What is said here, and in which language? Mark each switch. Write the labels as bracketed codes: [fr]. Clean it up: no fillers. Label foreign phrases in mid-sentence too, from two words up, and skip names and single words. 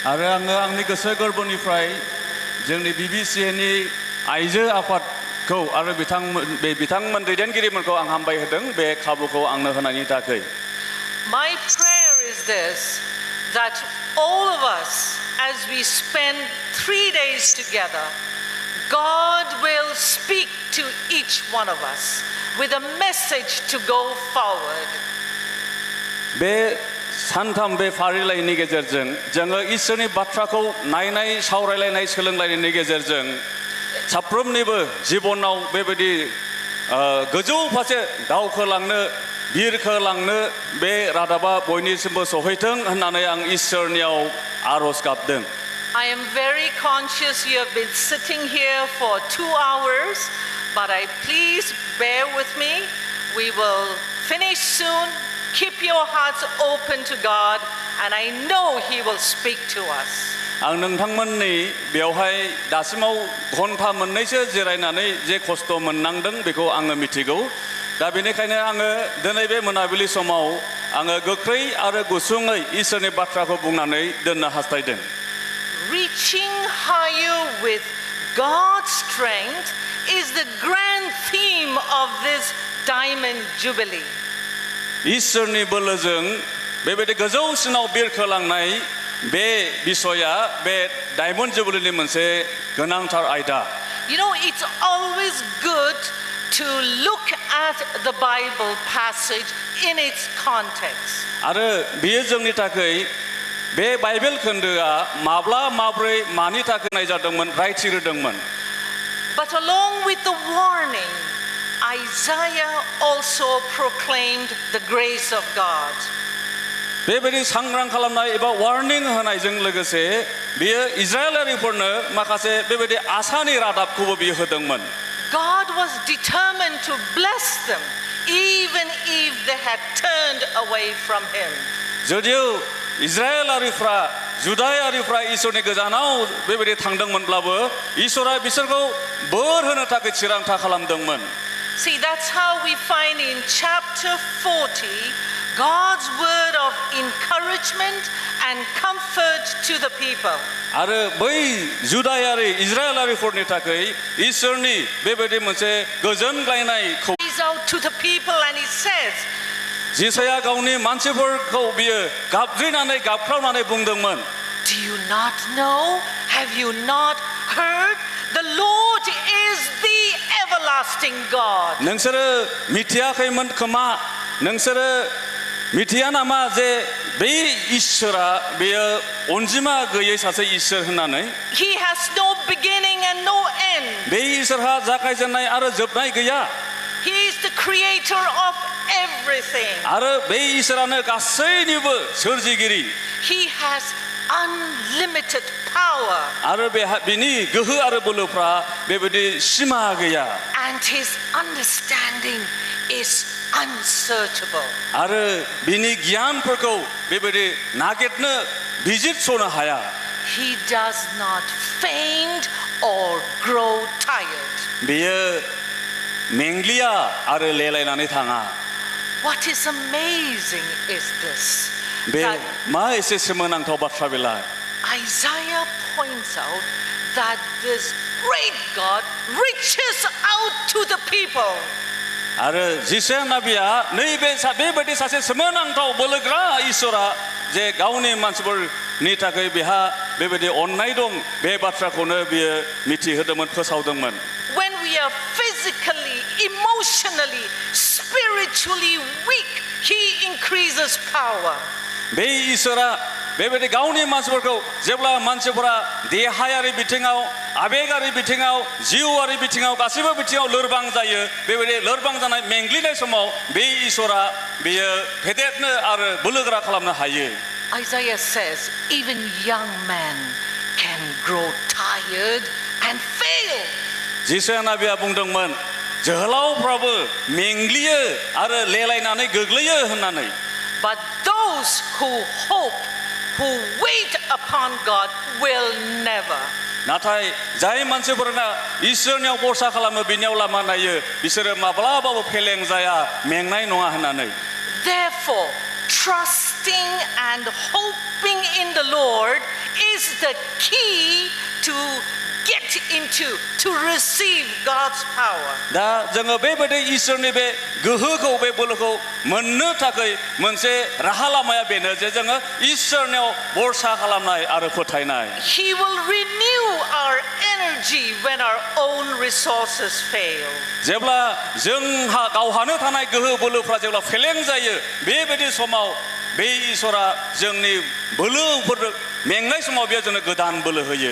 [en] My prayer is this, that all of us, as we spend 3 days together, God will speak to each one of us with a message to go forward. [brx] सानथाम बे फारिलाइनि गेजेरजों जोङो इसोरनि बाथ्राखौ नायनाय सावरायलायनाय सोलोंलायनायनि गेजेरजों साफ्रोमनिबो जिबनाव बेबायदि गोजौ फारसे दावखोलांनो बिरखोलांनो बे रादाबा बयनिसिमबो सहैथों होननानै आं इसोरनियाव आरज गाबदों [en] I am very conscious you have been sitting here for 2 hours, but please bear with me. We will finish soon. Keep your hearts open to God, and I know He will speak to us. [brx] आं नोंथांमोननि बेवहाय दासिमाव घन्टा मोननैसो जिरायनानै जे खस्थ' मोननांदों बेखौ आङो मिथिगौ दा बेनिखायनो आङो दिनै बे मोनाबिलि समाव आङो गोख्रै आरो गुसुङै इसोरनि बाथ्राखौ बुंनानै दोननो हास्थायदों [en] Reaching higher with God's strength is the grand theme of this Diamond Jubilee. [brx] इसोरनि बोलोजों बेबायदि गोजौसिनाव बिरखोलांनाय बे बिसया बे डायमन्ड जुबिलीनि मोनसे गोनांथार आयदा [en] You know, it's always good to look at the Bible passage in its context. [brx] आरो बेयो जोंनि थाखाय बे बाइबेल खोन्दोआ माब्ला माब्रै मानि थाखाय नायजादोंमोन रायथिरोदोंमोन [en] But along with the warning, Isaiah also proclaimed the grace of God. [brx] बेबायदि सांग्रां खालामनाय एबा वार्निं होनायजों लोगोसे बियो इजराइलारिफोरनो माखासे बेबायदि आसानि रादाबखौबो बियो होदोंमोन [en] God was determined to bless them even if they had turned away from him. [brx] जुदियो इजराइलारिफ्रा जुदायारिफ्रा इसोरनि गोजानाव बेबायदि थांदोंमोनब्लाबो इसोरा बिसोरखौ बोर होनो थाखाय थिरांथा खालामदोंमोन [en] See, that's how we find in chapter 40 God's word of encouragement and comfort to the people. [brx] आरो बै जुदायारि इजराइलारिफोरनि थाखाय इसोरनि बेबायदि मोनसे गोजोनग्लायनायखौ [en] He's out to the people and he says, [brx] जिसाया गावनि मानसिफोरखौ बियो गाबज्रिनानै गाबख्रावनानै बुंदोंमोन [en] Do you not know? Have you not heard? The Lord is the everlasting God. [brx] नोंसोरो मिथियाखैमोन खोमा नोंसोरो मिथिया नामा जे बे इसोरा बेयो अनजिमा गैयै सासे इसोर होननानै [en] He has no beginning and no end. [brx] बे इसोरहा जागायजेननाय आरो जोबनाय गैया [en] He is the creator of everything. [brx] आरो बे इसोरानो गासैनिबो सोरजिगिरि [en] He has unlimited power. [brx] आरो बिनि गोहो आरो बोलोफ्रा बेबायदि सिमा गैया [en] And his understanding is unsearchable. [brx] आरो बिनि गियानफोरखौ बेबायदि नागिरनो बिजिरस'नो हाया [en] He does not faint or grow tired. [brx] बेयो मेंग्लिया आरो लेलायनानै थाङा [en] what is amazing is this, [brx] बे [en] that [brx] मा एसे सोमोनांथाव बाथ्रा बेलाय [en] Isaiah points out that this great God reaches out to the people. [brx] आरो जिसे नाबिया नैबे बेबायदि सासे सोमोनांथाव बोलोग्रा इसोरा जे गावनि मानसिफोरनि थाखाय बेहा बेबायदि अननाय दं बे बाथ्राखौनो बियो मिथिहोदोंमोन फोसावदोंमोन [en] When we are physically, emotionally, spiritually weak, He increases power. [brx] बे इसोरा बेबायदि गावनि मानसिफोरखौ जेब्ला मानसिफोरा देहायारि बिथिङाव आबेगारि बिथिङाव जिउआरि बिथिङाव गासैबो बिथिङाव लोरबां जायो बेबायदि लोरबां जानाय मेंग्लिनाय समाव बे इसोरा बेयो फेदेरनो आरो बोलोगोरा खालामनो हायो [en] Isaiah says, even young men can grow tired and fail. [brx] जिसे नाबिया बुंदोंमोन जोहोलावफ्राबो मेंग्लियो आरो लेलायनानै गोग्लैयो होननानै [en] But those who hope, who wait upon God will never. [brx] नाथाय जाय मानसिफोरना इसोरनियाव भरसा खालामो बिनियाव लामा नायो बिसोरो माब्लाबाबो फेलें जाया मेंनाय नङा होननानै [en] Therefore, trusting and hoping in the Lord is the key to get into, to receive God's power. [brx] दा जोङो बेबायदि इसोरनि बे गोहोखौ बे बोलोखौ मोननो थाखाय मोनसे राहा लामाया बेनो जे जोङो इसोरनियाव भरसा खालामनाय आरो फोथायनाय [en] He will renew our energy when our own resources fail. [brx] जेब्ला जोंहा गावहानो थानाय गोहो बोलोफ्रा जेब्ला फेलें जायो बेबायदि समाव बे इसोरा जोंनि बोलोफोर मेंनाय समाव बियो जोंनो गोदान बोलो होयो